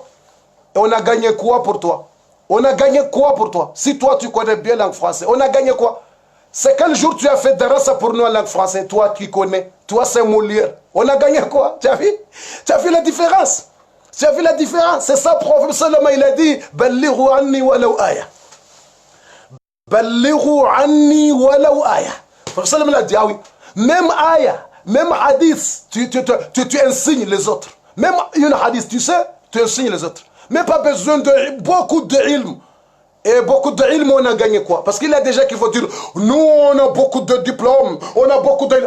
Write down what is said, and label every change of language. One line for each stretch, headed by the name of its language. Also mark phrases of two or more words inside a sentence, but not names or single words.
French: Et on a gagné quoi pour toi? On a gagné quoi pour toi? Si toi, tu connais bien la langue française, on a gagné quoi? C'est quel jour tu as fait daras pour nous en langue française? Toi, qui connais. Toi, c'est Molière. On a gagné quoi? Tu as vu? Tu as vu la différence? Tu as vu la différence? C'est ça, le prophète Salama, il a dit,
Arabic: بلغوا عني ولو آية. بلغوا عني ولو آية.
French: Le prophète Salama, il a dit, ah oui, même aya, même hadith, tu enseignes les autres. Même une hadith, tu sais, tu enseignes les autres. Mais pas besoin de beaucoup d'ilm. Et beaucoup d'ilm, on a gagné quoi? Parce qu'il y a des gens qui vont dire, nous, on a beaucoup de diplômes, on a beaucoup d'ilm.